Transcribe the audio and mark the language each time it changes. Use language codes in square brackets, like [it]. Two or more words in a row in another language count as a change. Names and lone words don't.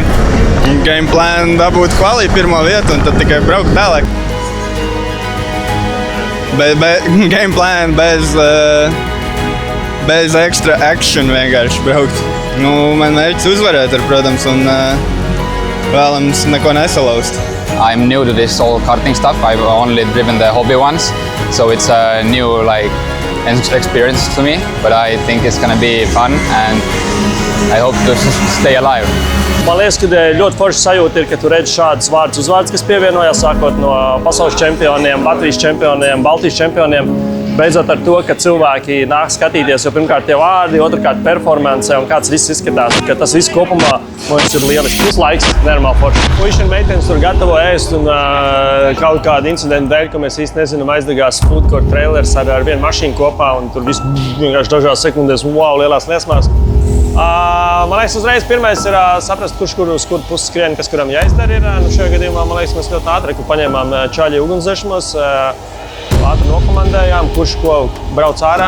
[en] Game plan [lv] dabūt kvalī pirmo vietu un tad tikai braukt tālāk. [en] Game plan [lv] bez [en] extra action [lv] vienkārši braukt. Man mērķis uzvarēt ar, protams, un vēlams neko nesalauzt. [en] I'm new to this whole karting stuff. I've only driven the hobby ones, so it's a new experience to me, but I think it's gonna be fun and I hope to stay alive. [lv] Man liekas, ka ļoti forša sajūta ir, ka tu redzi šādus vārdus uzvārdus, kas pievienojās sākot no pasaules čempioniem, Latvijas čempioniem, Baltijas čempioniem. Beidzot ar to, ka cilvēki nāk skatīties, jo pirmkārt tie vārdi, otrkārt performance un kāds viss izskatās. Ka tas viss kopumā mums ir lieliski. Plus laiks, nenormāli forši. Puiši un meitenes tur gatavo ēst un kaut kādu incidentu dēļ, ka mēs īsti nezinām, aizdegās [en] food court trailers [lv] ar vienu mašīnu kopā un tur viss vienkārši dažās sekundēs, wow, lielās liesmās. Man liekas, uzreiz pirmais ir saprast, kurš uz kuru pusi skrien, kas kuram jāizdara ir. Šajā gadījumā, man liekas, mēs ļoti ātri paņēmām čaļi ugunsdzēšamos, ātri nokomandējām, kurš ko brauc ārā.